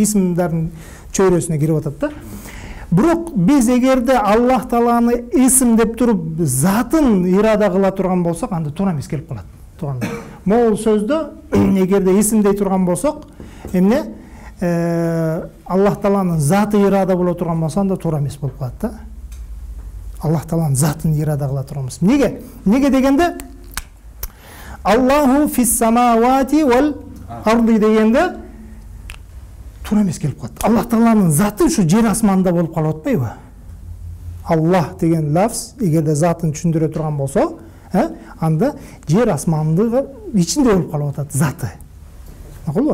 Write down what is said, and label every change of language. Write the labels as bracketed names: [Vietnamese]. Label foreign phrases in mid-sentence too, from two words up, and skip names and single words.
[Kyrgyz] Исимдардын чөйрөсүнө кирип атат да. Бирок биз эгерде Аллах Тааланы исим деп туруп затын ирада кыла турган болсок, анда туура эмес келип калат. Тууганда. Могул сөздө эгерде исим дей турган болсок, эмне? Аллах Тааланын заты ирада боло турган болсо, анда туура эмес болуп калат да. Аллах Тааланын затын ирада кыла турганбыз. Неге? Неге дегенде [Arabic] الله في السماوات والأرض [Kyrgyz] дегенде туура эмес келип калат. Аллах Тааланын заты ушу жер асманда болуп калып атпайбы? Аллах деген лафз эгерде затын түшүндүрө турган болсо, анда жер асмандын ичинде болуп калып атат заты. Макулбу?